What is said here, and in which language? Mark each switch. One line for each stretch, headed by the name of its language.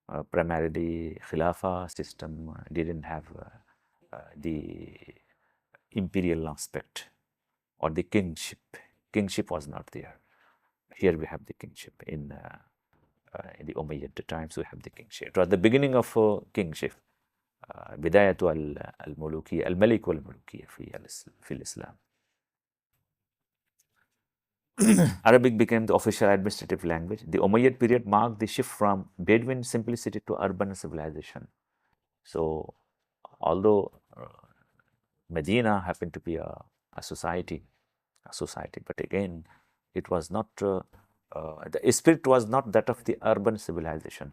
English: Primarily, Khilafa system didn't have the imperial aspect or the kingship. Kingship was not there. Here we have the kingship in the Umayyad times. We have the kingship. It was the beginning of kingship.
Arabic: بداية الملوكية الملك والملوكية في الإسلام.
English: Arabic became the official administrative language. The Umayyad period marked the shift from Bedouin simplicity to urban civilization. So, although Medina happened to be a society, but again, it was not, the spirit was not that of the urban civilization.